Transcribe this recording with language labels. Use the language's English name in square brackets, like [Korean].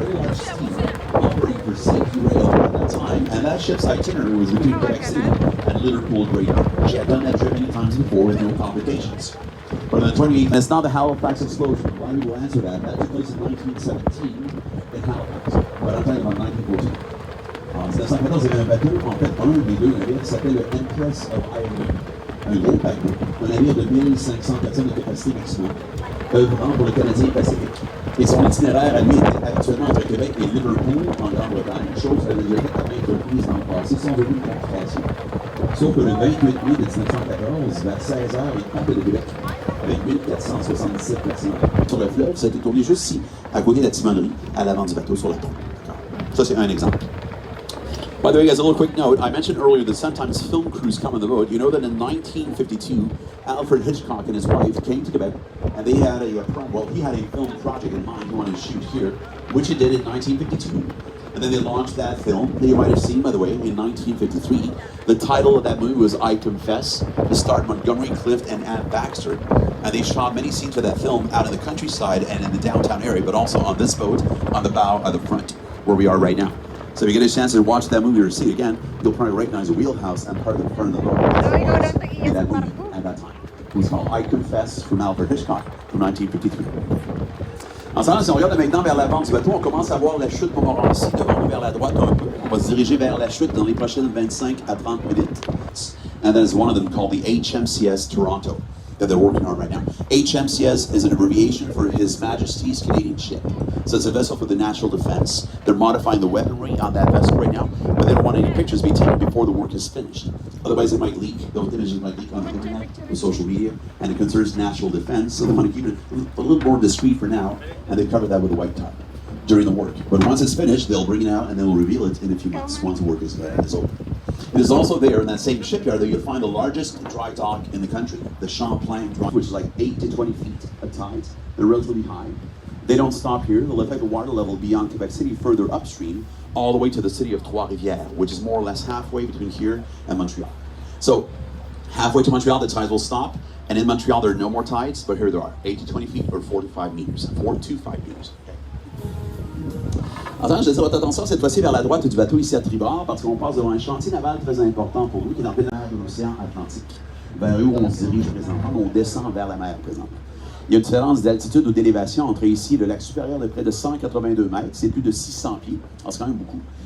[English] very large steamer operating for Safety Rail at that time, and that ship's itinerary was between Quebec City and Liverpool Great Northern. She had done that trip many times before with no complications. But on the 28th, and it's not the Halifax explosion. A lot of people answer that. That took place in 1917 in Halifax. But I'm talking about 1914. [French] En 1914, il y avait un bateau, en fait, un des deux navires qui s'appelait le Empress of Ireland. Un gros bateau, un navire de 1500 personnes de capacité maximum, œuvrant pour le Canadien Pacifique. Et son itinéraire à lui était habituellement entre Québec et Liverpool, en Grande-Bretagne, chose qu'elle a déjà fait à maintes reprises dans le passé, sans aucune complication. Sauf que le 28 mai de 1914, vers 16h, il partait de Québec, avec 1477 personnes. Sur le fleuve, ça a été tourné juste ici, à côté de la timonerie, à l'avant du bateau, sur la tombe. Ça, c'est un exemple. [English] By the way, guys, a little quick note. I mentioned earlier that sometimes film crews come on the boat. You know that in 1952, Alfred Hitchcock and his wife came to Quebec, and they had he had a film project in mind he wanted to shoot here, which he did in 1952. And then they launched that film that you might have seen, by the way, in 1953. The title of that movie was I Confess. It starred Montgomery Clift and Ann Baxter. And they shot many scenes for that film out in the countryside and in the downtown area, but also on this boat, on the bow of the front, where we are right now. So if you get a chance to watch that movie or see it again, you'll probably recognize the wheelhouse and part of the front of the boat in that movie at that time. It was called I Confess from Alfred Hitchcock from 1953. [French] En ce moment, si on regarde maintenant vers l'avant du bateau, on commence à voir la chute Montmorency devant nous vers la droite un peu. On va se diriger vers la chute dans les prochaines 25 à 30 minutes. [English] And that is one of them called the HMCS Toronto that they're working on right now. HMCS is an abbreviation for His Majesty's Canadian Ship. So it's a vessel for the national defense. They're modifying the weaponry on that vessel right now, but they don't want any pictures to be taken before the work is finished. Otherwise, it might leak. Those images might leak on the internet, the social media, and it concerns national defense. So they want to keep it a little more discreet for now, and they cover that with a white top during the work. But once it's finished, they'll bring it out and they'll reveal it in a few months once the work is over. It is also there in that same shipyard that you'll find the largest dry dock in the country, the Champlain Dry, which is like 8 to 20 feet of tides. They're relatively high. They don't stop here. They'll affect the water level beyond Quebec City further upstream, all the way to the city of Trois-Rivières, which is more or less halfway between here and Montreal. So halfway to Montreal, the tides will stop, and in Montreal there are no more tides, but here there are 8 to 20 feet or 4 to 5 meters, 4 to 5 meters. [French] Attends, je vais dire votre attention cette fois-ci vers la droite du bateau ici à tribord, parce qu'on passe devant un chantier naval très important pour nous qui est dans le plein air de l'océan Atlantique, vers où on se dirige présentement, on descend vers la mer présentement. Il y a une différence d'altitude ou d'élévation entre ici et le lac supérieur de près de 182 mètres, c'est plus de 600 pieds, alors c'est quand même beaucoup.